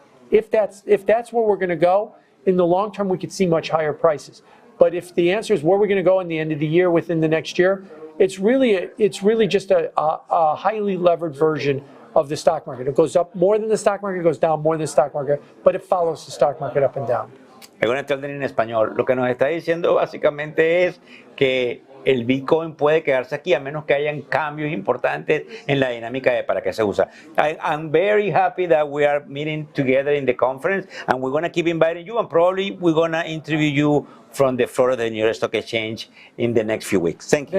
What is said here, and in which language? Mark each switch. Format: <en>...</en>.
<en>If that's where we're going to go, in the long term, we could see much higher prices. But if the answer is where we're going to go in the end of the year, within the next year, it's really just a highly levered version of the stock market. It goes up more than the stock market, it goes down more than the stock market, but it follows the stock market up and down. I'm going to tell them in español.</en> <es>Lo que nos está diciendo básicamente es que el Bitcoin puede quedarse aquí a menos que hayan cambios importantes en la dinámica de para qué se usa.</es> <en>I'm very happy that we are meeting together in the conference, and we're going to keep inviting you, and probably we're going to interview you from the floor of the New York Stock Exchange in the next few weeks. Thank you.</en>